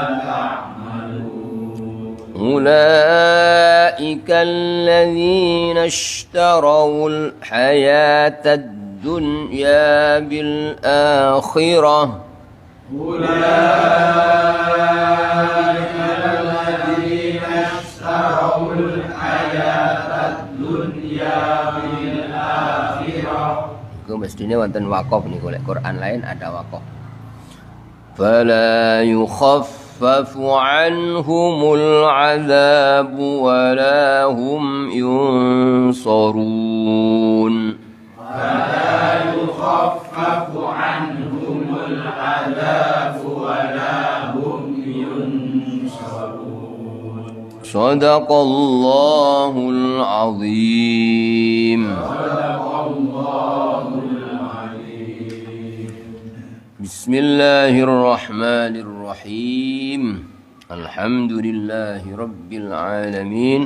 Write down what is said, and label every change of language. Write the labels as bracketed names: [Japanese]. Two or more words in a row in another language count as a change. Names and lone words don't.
[Arabic] تعملون أولئك الذين اشتروا الحياة الدنيا بالآخرة أولئك الذين اشتروا الحياة الدنيا بالآخرة [Javanese] mestinya wonten wakaf niku lek [Indonesian] Quran lain ada wakaf [Arabic] فلا يخفف عنهم العذاب ولا هم ينصرون فلا يخفف عنهم العذاب ولا هم ينصرون صدق الله العظيم بسم الله الرحمن الرحيم الحمد لله رب العالمين.